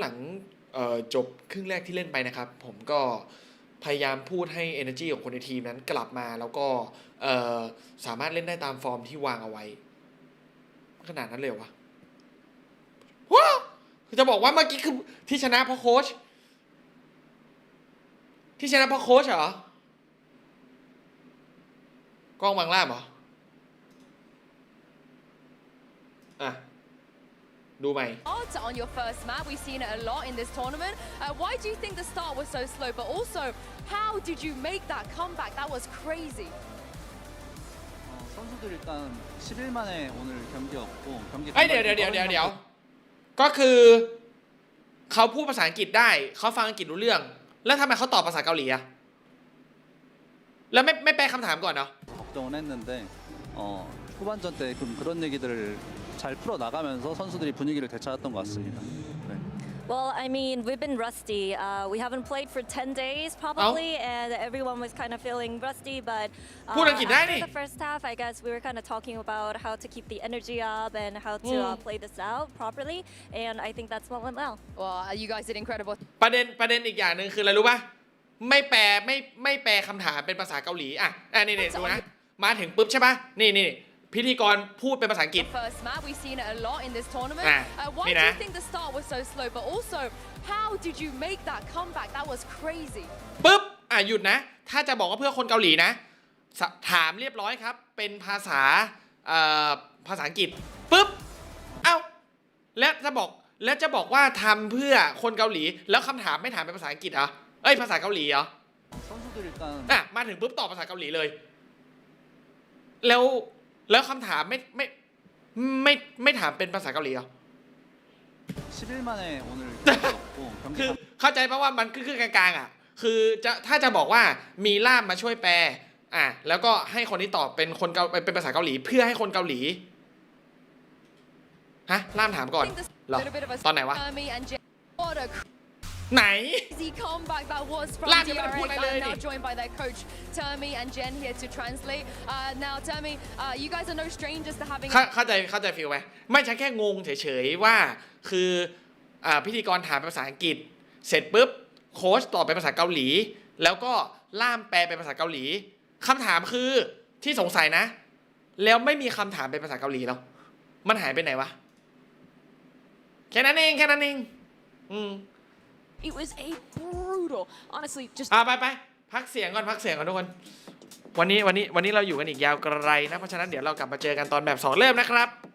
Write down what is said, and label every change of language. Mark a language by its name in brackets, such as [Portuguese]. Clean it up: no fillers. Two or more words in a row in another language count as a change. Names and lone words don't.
[Thai] ลังจบครึ่งแรกที่เล่นไปนะครับผมก็พยายามพูดให้ energy ของคนในทีมนั้นกลับมาแล้วก็สามารถเล่นได้ตามฟอร์มที่วางเอาไว้ขนาดนั้นเลยวะว้าวคือจะบอกว่าเมื่อกี้คือที่ชนะเพราะโค้ชที่ชนะเพราะโค้ชเหรอกล้องบางล่ามเหรออ่ะดูไหม On your first map, we've seen it a lot in this tournament. Why do you think the start was so slow? But also, how did you make that comeback? That was crazy. [Korean] 선수들 일단 10일 만에 오늘 경기였고 경기 [Thai] เดี๋ยวก็คือเขาพูดภาษาอังกฤษได้เขาฟังอังกฤษรู้เรื่องแล้วทำไมเขาตอบภาษาเกาหลีอะแล้วไม่แปลคำถามก่อนเนาะ [Korean] 걱정은 했는데 후반전 때 그런 얘기들을 잘 풀어 나가면서 선수들이 분위기를 되찾았던 것 같습니다. 네. [English] Well, I mean, we've been rusty. We haven't played for 10 days probably, and everyone was kind of feeling rusty. But after the first half, I guess we were kind of talking about how to keep the energy up and how to play this out properly. And I think that's what went well. Well, you guys did incredible. [Thai] ประเด็นอีกอย่างหนึ่งคืออะไรรู้ป่ะไม่แปลคำถามเป็นภาษาเกาหลีนี่ดูนะมาถึงปุ๊บใช่ป่ะนี่พิธีกรพูดเป็นภาษาอังกฤษ [English] First map, we've seen it a lot in this tournament. Why do you think the start was so slow? But also, how did you make that comeback? That was crazy. [Thai] ปุ๊บหยุดนะถ้าจะบอกว่าเพื่อคนเกาหลีนะถามเรียบร้อยครับเป็นภาษาอังกฤษปุ๊บแล้วจะบอกว่าทำเพื่อคนเกาหลีแล้วคำถามไม่ถามเป็นภาษาอังกฤษเหรอภาษาเกาหลีเหรอ [Korean] 선수들 일단 [Thai] มาถึงปุ๊บตอบภาษาเกาหลีเลยแล้วคำถามไม่ถามเป็นภาษาเกาหลีเหรอ [Korean] 10일 만에 오늘 경기였고 [Thai] คือ [Korean] 경기 [Thai] เข้าใจป่ะว่ามันคือกลางๆคือถ้าจะบอกว่ามีล่ามมาช่วยแปลแล้วก็ให้คนที่ตอบเป็นภาษาเกาหลีเพื่อให้คนเกาหลีล่ามถามก่อนเหรอตอนไหนวะไหน [English] Crazy comeback that was from Lad, you DRX. gotta put it I'm now in. joined by their coach Termi and Jen here to translate. Now, Termi, you guys are no strangers to having. [Thai] เข้าใจฟีลไหมไม่ใช่แค่งงเฉยๆว่าคือพิธีกรถามเป็นภาษาอังกฤษเสร็จปุ๊บโค้ชตอบเป็นภาษาเกาหลีแล้วก็ล่ามแปลเป็นภาษาเกาหลีคำถามคือที่สงสัยนะแล้วไม่มีคำถามเป็นภาษาเกาหลีแล้วมันหายไปไหนวะแค่นั้นเอง [English] It was a brutal, honestly, just [Thai] ไปพักเสียงก่อนทุกคนวันนี้เราอยู่กันอีกยาวไกลนะเพราะฉะนั้นเดี๋ยวเรากลับมาเจอกันตอนแบบ2เริ่มนะครับ